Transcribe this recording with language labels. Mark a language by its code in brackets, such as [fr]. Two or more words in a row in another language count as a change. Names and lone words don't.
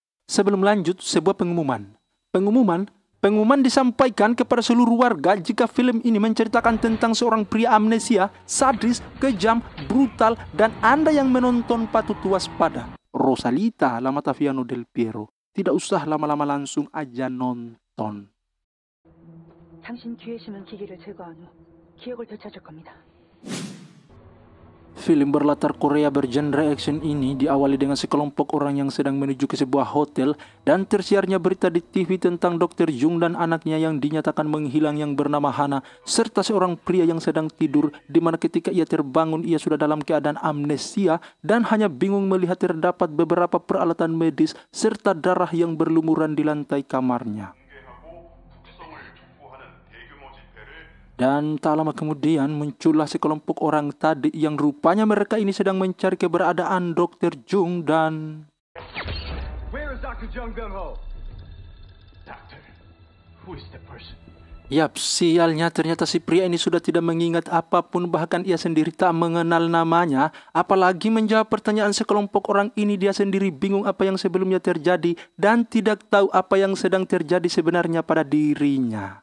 [id] Sebelum lanjut, sebuah pengumuman. Pengumuman disampaikan kepada seluruh warga jika film ini menceritakan tentang seorang pria amnesia, sadis, kejam, brutal, dan Anda yang menonton patut waspada. Rosalita Lamataviano del Piero. Tidak usah lama-lama, langsung aja nonton. [ko] 당신 귀에 심은 기기를 제거한 후 기억을 되찾을 겁니다. [id] Film berlatar Korea bergenre action ini diawali dengan sekelompok orang yang sedang menuju ke sebuah hotel dan tersiarnya berita di TV tentang Dr. Jung dan anaknya yang dinyatakan menghilang yang bernama Hana, serta seorang pria yang sedang tidur di mana ketika ia terbangun ia sudah dalam keadaan amnesia dan hanya bingung melihat terdapat beberapa peralatan medis serta darah yang berlumuran di lantai kamarnya. Dan tak lama kemudian muncullah sekelompok orang tadi yang rupanya mereka ini sedang mencari keberadaan Dr. Jung dan... [en] Where is Dr. Jung Byung-ho? Doctor, who is the person? [id] Yap, sialnya ternyata si pria ini sudah tidak mengingat apapun, bahkan ia sendiri tak mengenal namanya. Apalagi menjawab pertanyaan sekelompok orang ini, dia sendiri bingung apa yang sebelumnya terjadi dan tidak tahu apa yang sedang terjadi sebenarnya pada dirinya.